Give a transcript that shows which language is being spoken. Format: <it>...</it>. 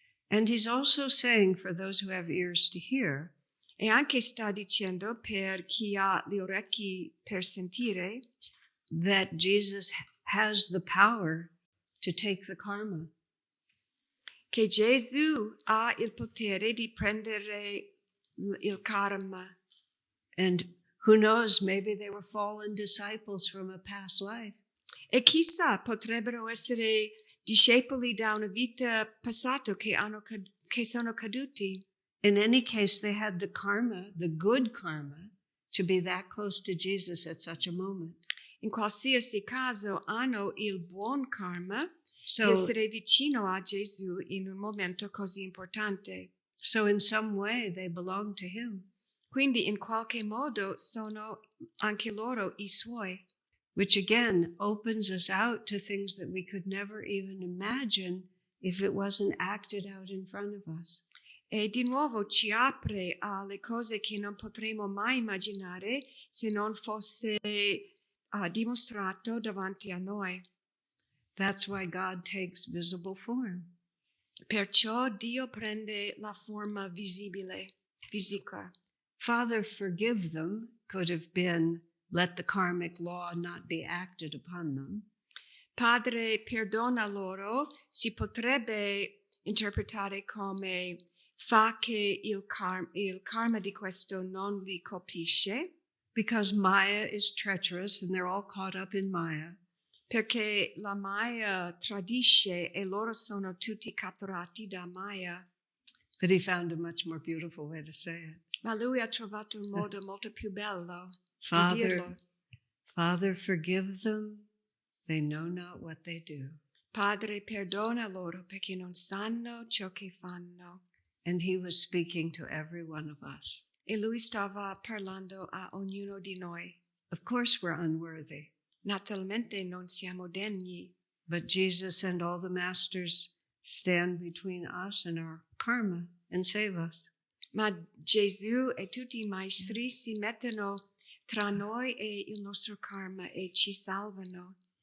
<en>And he's also saying, for those who have ears to hear,</en> <it>E anche sta dicendo per chi ha gli orecchi per sentire,</it> <en>that Jesus has the power to take the karma.</en> <it>Che Gesù ha il potere di prendere il karma.</it> <en>And who knows, maybe they were fallen disciples from a past life.</en> <it>E chissà, potrebbero essere discepoli da una vita passata che sono caduti.</it> <en>In any case, they had the karma, the good karma, to be that close to Jesus at such a moment.</en> <it>In qualsiasi caso hanno il buon karma</it> <en>So,</en> <it>di essere vicino a Gesù in un momento così importante.</it> <en>so in some way, they belong to him,</en> <it>Quindi in qualche modo sono anche loro i suoi.</it> <en>which again opens us out to things that we could never even imagine if it wasn't acted out in front of us.</en> <it>E di nuovo ci apre alle cose che non potremo mai immaginare se non fosse dimostrato davanti a noi.</it> <en>That's why God takes visible form.</en> <it>Perciò Dio prende la forma visibile, fisica.</it> <en>Father, forgive them could have been, let the karmic law not be acted upon them.</en> <it>Padre, perdona loro, si potrebbe interpretare come fa che il karma di questo non li colpisce.</it> <en>Because Maya is treacherous and they're all caught up in Maya.</en> <it>Perché la Maya tradisce e loro sono tutti catturati da Maya.</it> <en>But he found a much more beautiful way to say it.</en> <it>Ma lui ha trovato un modo molto più bello di dirlo.</it> <en>Father, forgive them. They know not what they do.</en> <it>Padre, perdona loro perché non sanno ciò che fanno.</it> <en>And he was speaking to every one of us.</en> <it>E lui stava parlando a ognuno di noi.</it> <en>Of course we're unworthy.</en> <it>Naturalmente non siamo degni.</it> <en>But Jesus and all the masters stand between us and our karma and save us.</en> <it>Ma Gesù e tutti i maestri si mettono tra noi e il nostro karma e ci salvano.</it>